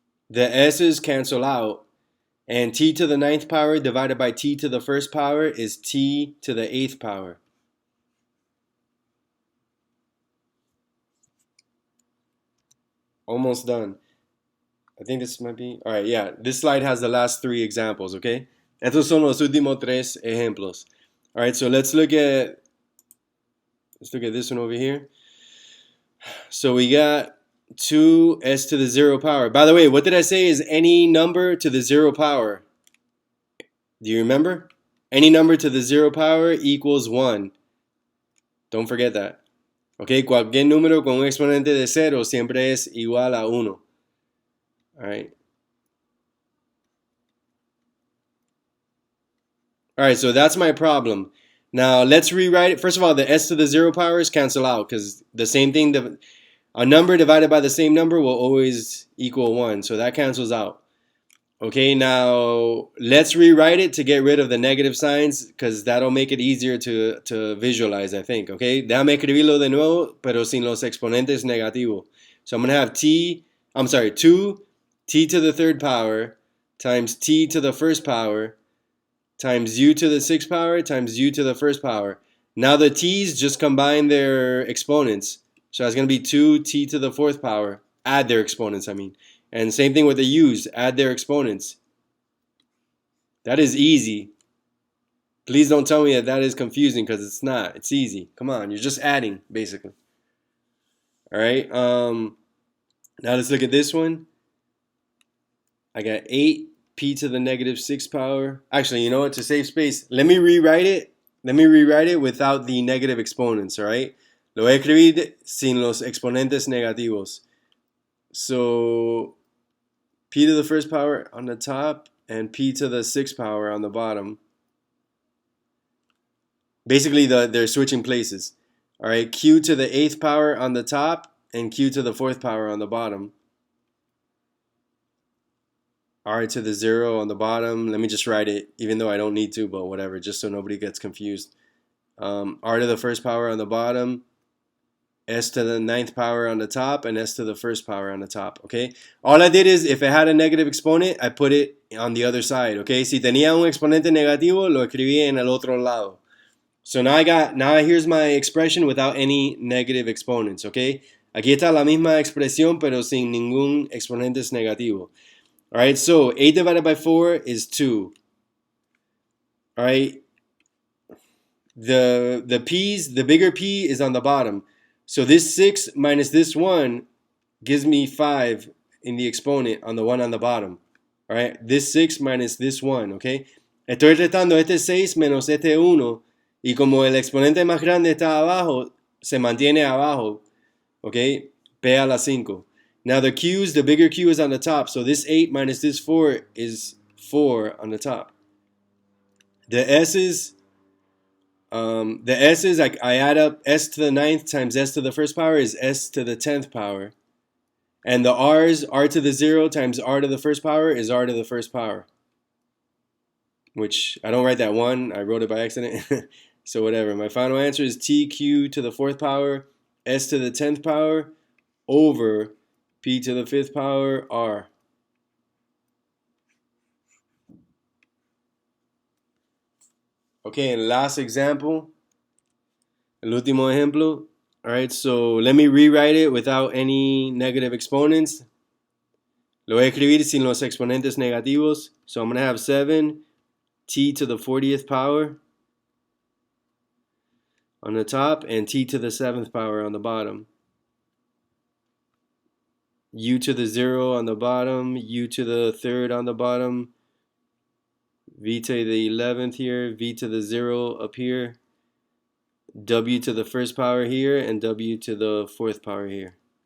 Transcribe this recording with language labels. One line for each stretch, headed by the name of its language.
English: The s's cancel out. And t to the 9th power divided by t to the 1st power is t to the 8th power. Almost done. I think this might be... All right, yeah. This slide has the last 3 examples, okay?
Spanish: Estos son los últimos 3 ejemplos.
English: All right, so let's look at this one over here. So we got 2s to the 0 power. By the way, what did I say is any number to the 0 power? Do you remember? Any number to the 0 power equals 1. Don't forget that.
Spanish: Okay, cualquier número con un exponente de 0 siempre es igual a 1.
English: All right. All right, so that's my problem. Now let's rewrite it. First of all, the s to the 0 powers cancel out because the same thing, a number divided by the same number will always equal 1. So that cancels out. Okay, now let's rewrite it to get rid of the negative signs because that'll make it easier to visualize, I think.
Spanish: Okay, déjame escribirlo de nuevo, pero sin los exponentes negativos.
English: So I'm going to have 2 t to the 3rd power times t to the 1st power times u to the 6th power times u to the 1st power. Now the t's just combine their exponents. So that's going to be 2t to the 4th power. Add their exponents, I mean. And same thing with the u's. Add their exponents. That is easy. Please don't tell me that is confusing because it's not. It's easy. Come on. You're just adding, basically. All right. Now let's look at this one. I got 8p to the negative 6th power. Actually, you know what? To save space, let me rewrite it. Let me rewrite it without the negative exponents, all right?
Spanish: Lo voy a escribir sin los exponentes negativos.
English: So p to the 1st power on the top and p to the 6th power on the bottom. Basically, they're switching places. All right, q to the 8th power on the top and q to the 4th power on the bottom. R to the 0 on the bottom. Let me just write it, even though I don't need to, but whatever, just so nobody gets confused. R to the 1st power on the bottom, s to the 9th power on the top, and s to the 1st power on the top, okay? All I did is, if it had a negative exponent, I put it on the other side, okay?
Spanish: Si tenía un exponente negativo, lo escribí en el otro lado.
English: So now here's my expression without any negative exponents, okay?
Spanish: Aquí está la misma expresión, pero sin ningún exponentes negativo.
English: All right, so 8 divided by 4 is 2. All right, the p's, the bigger p is on the bottom. So this 6 minus this 1 gives me 5 in the exponent on the one on the bottom. All right, this 6 minus this 1, okay?
Spanish: Estoy restando este 6 menos este 1. Y como el exponente más grande está abajo, se mantiene abajo, okay? P a la 5.
English: Now the q's, the bigger q is on the top, so this 8 minus this 4 is 4 on the top. The s's, The s's, I add up s to the ninth times s to the first power is s to the 10th power. And the r's, r to the 0 times r to the first power is r to the first power. Which, I don't write that 1, I wrote it by accident. So whatever. My final answer is tq to the 4th power, s to the 10th power, over p to the 5th power, r. Okay, and last example.
Spanish: El último ejemplo.
English: Alright, so let me rewrite it without any negative exponents.
Spanish: Lo voy a escribir sin los exponentes negativos.
English: So I'm going to have 7 t to the 40th power on the top and t to the 7th power on the bottom. U to the 0 on the bottom, u to the 3rd on the bottom, v to the 11th here, v to the 0 up here, w to the 1st power here, and w to the 4th power here.